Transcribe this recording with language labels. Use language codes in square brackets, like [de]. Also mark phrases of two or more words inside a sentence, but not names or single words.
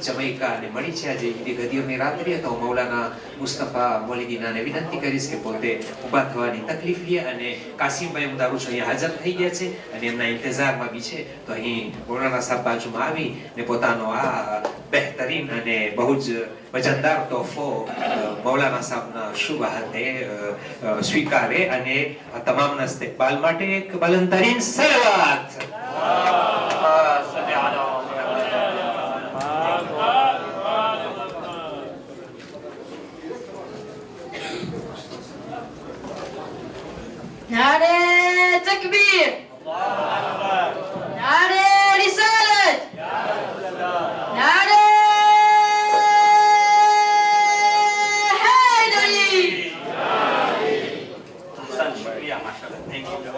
[gu] જમૈકા અને મળી છે આજે ઈદે ગદીરની રાત્રિ તો મૌલાના મુસ્તફા મોલીદીનાને વિનંતી કરીશ કે પોતે ઊભા થવાની તકલીફ લે અને કાસિમભાઈ હું દારૂ છું અહીંયા હાજર થઈ ગયા છે અને એમના ઇંતજારમાં બી છે તો અહીં મૌલાના સાહેબ બાજુમાં આવી ને પોતાનો આ બહેતરીન અને બહુ જ વજનદાર તોહફો મૌલાના સાહેબના શુભ હાથે સ્વીકારે અને તમામના ઇસ્તકબાલ માટે એક બલંદતરીન સલાવત. [hi] नारे तकबीर, नारे रिसालत, नारे हैदरी. [gu] શુક્રિયા માશાઅલ્લાહ. [en] thank you.